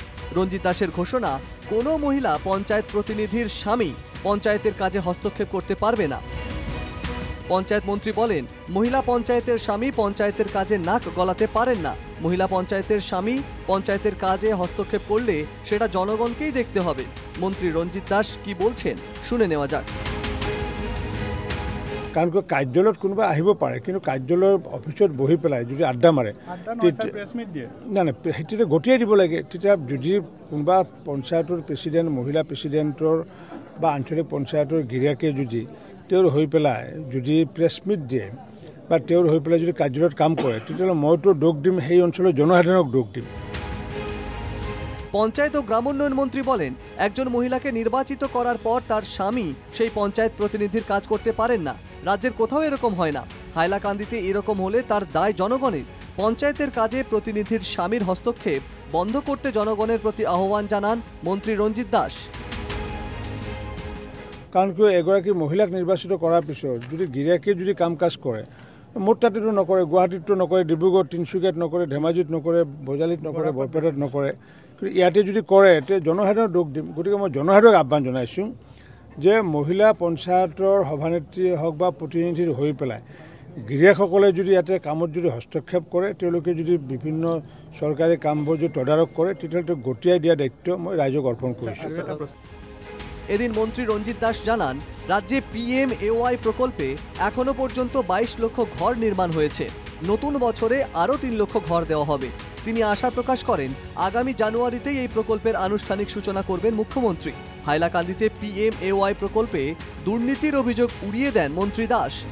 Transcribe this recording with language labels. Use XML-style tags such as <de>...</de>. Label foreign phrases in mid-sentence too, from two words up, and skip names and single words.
<bn>রঞ্জিত দাসের ঘোষণা, কোনো মহিলা পঞ্চায়েত প্রতিনিধির স্বামী পঞ্চায়েতের কাজে হস্তক্ষেপ করতে পারবে না। পঞ্চায়েত মন্ত্রী বলেন, মহিলা পঞ্চায়েতের স্বামী পঞ্চায়েতের কাজে নাক গলাতে পারেন না। মহিলা পঞ্চায়েতের স্বামী পঞ্চায়েতের কাজে হস্তক্ষেপ করলে সেটা জনগণকেই দেখতে হবে। মন্ত্রী রঞ্জিত দাস কি বলছেন শুনে নেওয়া যাক।</bn> <as>কাৰণ কাৰ্যালয়ত কোনোবা আহিব পাৰে, কিন্তু কাৰ্যালয়ৰ অফিচত বহি পেলাই যদি আড্ডা মাৰে না না সেইটো গতিয়াই দিব লাগে। তেতিয়া যদি কোনোবা পঞ্চায়তৰ প্ৰেচিডেণ্ট, মহিলা প্ৰেচিডেণ্টৰ বা আঞ্চলিক পঞ্চায়তৰ গিৰিয়াকে যদি তেওঁৰ হৈ পেলাই যদি</as> <en>press meet</en> <as>দিয়ে বা তেওঁৰ হৈ পেলাই যদি কাৰ্যালয়ত কাম কৰে, তেতিয়াহ'লে মইতো দোষ দিম, সেই অঞ্চলৰ জনসাধাৰণক দোষ দিম।</as> <bn>পঞ্চায়েত ও গ্রামোন্নয়ন মন্ত্রী বলেন, একজন মহিলাকে নির্বাচিত করার পর তার স্বামী সেই পঞ্চায়েত প্রতিনিধির কাজ করতে পারেন না। রাজ্যের কোথাও এরকম হয় না। হাইলাকান্দিতে এরকম হলে তার দায় জনগণের। পঞ্চায়েতের কাজে প্রতিনিধির স্বামীর হস্তক্ষেপ বন্ধ করতে জনগণের প্রতি আহ্বান জানান মন্ত্রী রঞ্জিত দাস।</bn> <as>কাৰণ এগৰাকী মহিলাক নিৰ্বাচিত কৰাৰ পিছত যদি গিৰিয়াকে যদি কাম কাজ কৰে, মোৰ তাতেতো নকৰে, গুৱাহাটীতো নকৰে, ডিব্ৰুগড় তিনিচুকীয়াত নকৰে, ধেমাজিত নকৰে, বজালিত নকৰে, বৰপেটাত নকৰে, কিন্তু ইয়াতে যদি কৰে তেতিয়া জনসাধাৰণক দোষ দিম। গতিকে মই জনসাধাৰণক আহ্বান জনাইছোঁ যে মহিলা পঞ্চায়তৰ সভানেত্ৰী হওক বা প্ৰতিনিধিৰ হৈ পেলাই গিৰিয়াকসকলে যদি ইয়াতে কামত যদি হস্তক্ষেপ কৰে, তেওঁলোকে যদি বিভিন্ন চৰকাৰী কামবোৰ যদি তদাৰক কৰে, তেতিয়াহ'লে গতিয়াই দিয়া দায়িত্ব মই ৰাইজক অৰ্পণ কৰিছোঁ।</as> <bn>এদিন মন্ত্রী রঞ্জিত দাস জানান, রাজ্যে PMAY প্রকল্পে এখনো পর্যন্ত 22 লক্ষ ঘর নির্মাণ হয়েছে। নতুন বছরে আরও 3 লক্ষ ঘর দেওয়া হবে। তিনি আশা প্রকাশ করেন, আগামী জানুয়ারিতেই এই প্রকল্পের আনুষ্ঠানিক সূচনা করবেন মুখ্যমন্ত্রী। হাইলাকান্দিতে PMAY প্রকল্পে দুর্নীতির অভিযোগ উড়িয়ে দেন মন্ত্রী দাস।</bn>